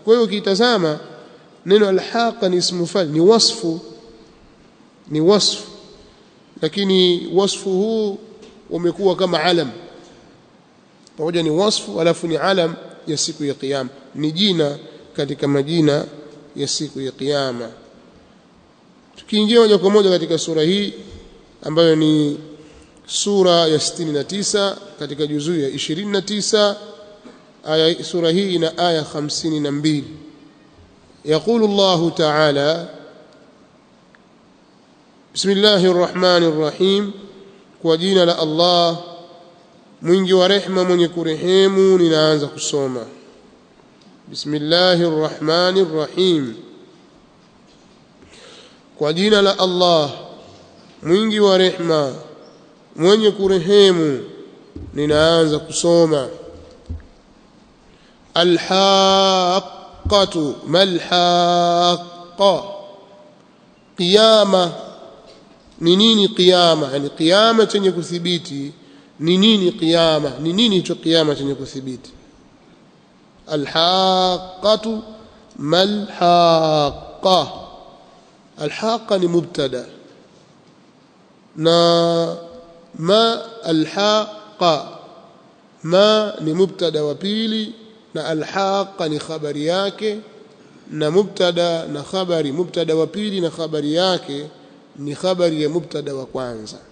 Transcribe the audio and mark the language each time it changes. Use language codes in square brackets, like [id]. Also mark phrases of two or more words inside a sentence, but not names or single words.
[sw] Kwa hiyo ukitazama neno Al-Haqqa ni [ar] اسم فاعل, [sw] ni wasfu, lakini wasfu huu umekuwa kama alam, pamoja ni wasfu alafu ni alam ya siku ya kiyama, ni jina katika majina ya siku ya kiyama. Tukiingia moja kwa moja katika sura hii ambayo ni sura ya 69 katika juzuu ya 29, aya sura hii ina aya 52. [ar] يقول الله تعالى: بسم الله الرحمن الرحيم، وجينا لله [sw] mwingi wa rehema mwenye kurehemu. Ninaanza kusoma. [ar] بسم الله الرحمن الرحيم. [sw] Kwa jina la Allah mwingi wa rehema mwenye kurehemu. Ninaanza kusoma. [ar] الحاقة ما الحاقة. [sw] Qiyama ni nini? Qiyama yani qiyama chenye kuthibiti ni nini? Qiyama ni nini? Hicho qiyama chenye kuthibiti. [ar] الحاقة ما الحاقة. [sw] Al-haqqa ni mubtada na [ar] ما الحاقة [sw] ma ni mubtada wa pili na al-haqqa ni khabari yake na mubtada na khabari. Mubtada wa pili na khabari yake ni khabari ya mubtada wa kwanza.